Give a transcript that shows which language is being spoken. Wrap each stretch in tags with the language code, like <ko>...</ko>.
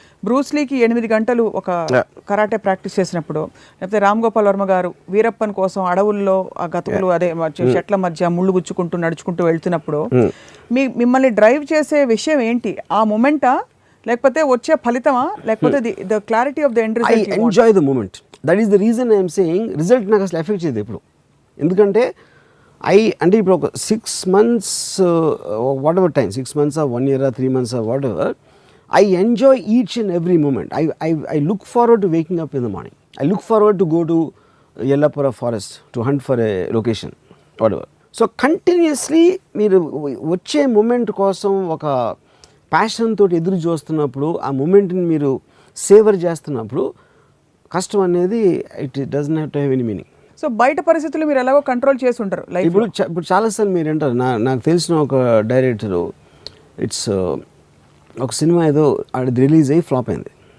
<te>బ్రూస్లీకి 8 గంటలు ఒక karate practice చేసినప్పుడు, లేకపోతే రామ్ గోపాల్ వర్మ గారు వీరప్పన్ కోసం అడవుల్లో ఆ గతుకులు అదే చెట్ల మధ్య ముళ్ళు గుచ్చుకుంటూ నడుచుకుంటూ వెళ్తున్నప్పుడు మిమ్మల్ని డ్రైవ్ చేసే విషయం ఏంటి? ఆ మూమెంటా, లేకపోతే వచ్చే ఫలితమా, లేకపోతే</te> <en>The clarity of the end result? I enjoy the moment. That is the reason I'm saying result</en> <te>నాకు అసలు ఎఫెక్ట్ చేయదు ఎప్పుడు. ఎందుకంటే అంటే ఇప్పుడు ఒక</te> <en>6 months whatever time, 6 months or 1 year or 3 months or whatever, I enjoy each and every moment. I look forward to waking up in the morning. I look forward to go to Yellapura forest to hunt for a location, whatever. So continuously</en> <te>మీరు వచ్చే moment కోసం ఒక passion తోటి ఎదురు చూస్తున్నప్పుడు, ఆ మూమెంట్ని మీరు saver చేస్తున్నప్పుడు కష్టం అనేది</te> <en>It doesn't have to have any meaning.</en> <te>So బయట పరిస్థితులు మీరు ఎలాగో కంట్రోల్ చేసి ఉంటారు లైఫ్. ఇప్పుడు చాలాసార్లు మీరు అంటారు, నాకు తెలిసిన ఒక డైరెక్టరు, ఇట్స్ ఒక సినిమా ఏదో అది రిలీజ్ అయ్యి ఫ్లాప్ అయింది.</te>